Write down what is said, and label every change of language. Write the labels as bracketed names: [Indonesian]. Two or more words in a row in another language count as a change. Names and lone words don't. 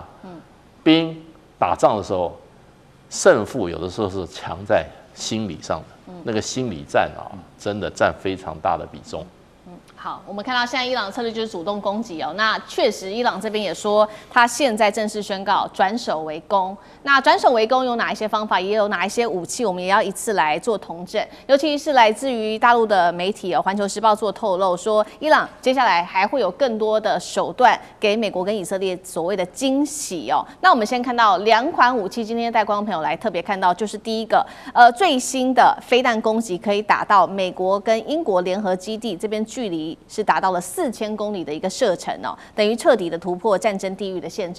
[Chinese] 兵打仗的時候，勝負有的時候是強在心理上的，那個心理戰啊，真的佔非常大的比重。好，我們看到現在伊朗的策略就是主動攻擊哦。那確實，伊朗這邊也說，他現在正式宣告轉守為攻。那轉守為攻有哪一些方法，也有哪一些武器，我們也要一次來做統整。尤其是來自於大陸的媒體哦，《環球時報》做透露說，伊朗接下來還會有更多的手段給美國跟以色列所謂的驚喜哦。那我們先看到2款武器，今天帶觀眾朋友來特別看到，就是第一個，最新的飛彈攻擊可以打到美國跟英國聯合基地這邊，距離是達到了4000公里的一個射程哦，等於徹底的突破戰爭地域的限制。